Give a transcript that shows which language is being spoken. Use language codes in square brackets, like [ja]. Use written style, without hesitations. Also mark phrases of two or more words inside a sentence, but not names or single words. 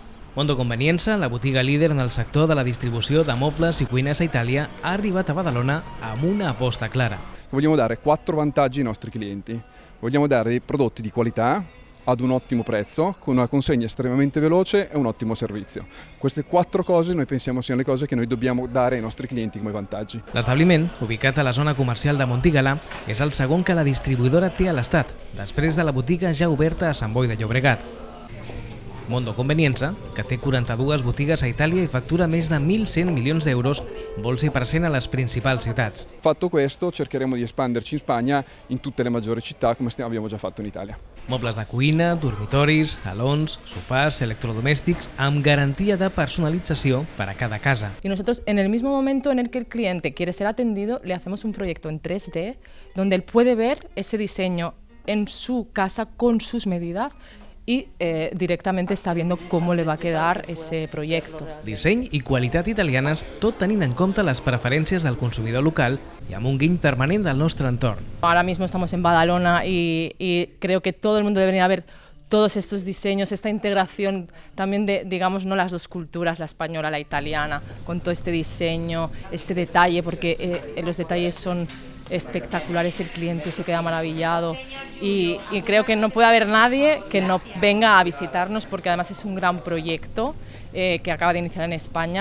[ca] Mondo Conveniença, la botiga líder en el sector de la distribució de mobles i cuines a Itàlia, ha arribat a Badalona amb una aposta clara. [it] Vogliamo dare 4 vantaggi ai nostri clienti. Vogliamo dare dei prodotti di qualità ad un ottimo prezzo, con una consegna estremamente veloce e un ottimo servizio. Queste 4 cose noi pensiamo siano le cose che noi dobbiamo dare ai nostri clienti come vantaggi. [ca] L'establiment, ubicat a la zona comercial de Montigalà, és el segon que la distribuïdora té a l'estat, després de la botiga ja oberta a Sant Boi de Llobregat. Mondo Conveniença, que té 42 botigues a Itàlia i factura més de 1.100 milions d'euros, vol ser present a les principals ciutats. [it] Fatto questo, cercheremo di espanderci in Spagna in tutte le maggiori città come abbiamo già fatto in Italia. [ca] Mobles de cuina, dormitoris, salons, sofàs, electrodomèstics, amb garantia de personalització per a cada casa. [es] Y nosotros, en el mismo momento en el que el cliente quiere ser atendido, le hacemos un proyecto en 3D donde él puede ver ese diseño en su casa con sus medidas y directamente está viendo cómo le va a quedar ese proyecto. [ca] Disseny i qualitat italianes, tot tenint en compte les preferències del consumidor local i amb un guiny permanent del nostre entorn. [es] Ahora mismo estamos en Badalona y creo que todo el mundo debería ver todos estos diseños, esta integración también de, digamos, no las dos culturas, la española, la italiana, con todo este diseño, este detalle, porque los detalles son espectaculares, el cliente se queda maravillado y creo que no puede haber nadie que no venga a visitarnos, porque además es un gran proyecto que acaba de iniciar en España.